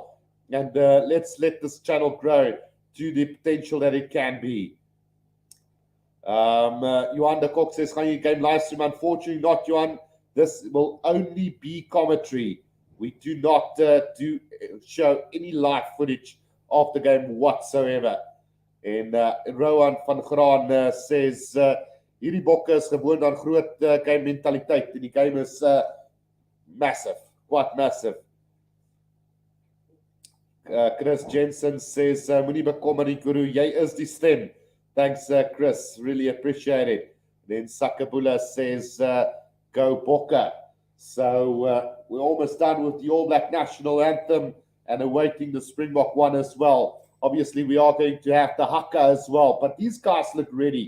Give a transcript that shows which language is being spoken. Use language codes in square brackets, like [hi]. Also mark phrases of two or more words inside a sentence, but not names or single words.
[en] And let's let this channel grow to the potential that it can be. Johan de Kok says, gaan you game live stream? Unfortunately not, Johan. This will only be commentary. We do not show any live footage of the game whatsoever. And Rowan van Graan says, [af] hierdie Bokke is gewoon aan groot game mentaliteit. En die game is [en] massive, quite massive. Chris Jensen says, [af] moenie bekommer nie, Guru, jy is die stem. [en] Thanks, Chris. Really appreciate it. Then Sakabula says, go Bokke. So we're almost done with the All Black national anthem and awaiting the Springbok one as well. Obviously, we are going to have the haka as well, but these guys look ready.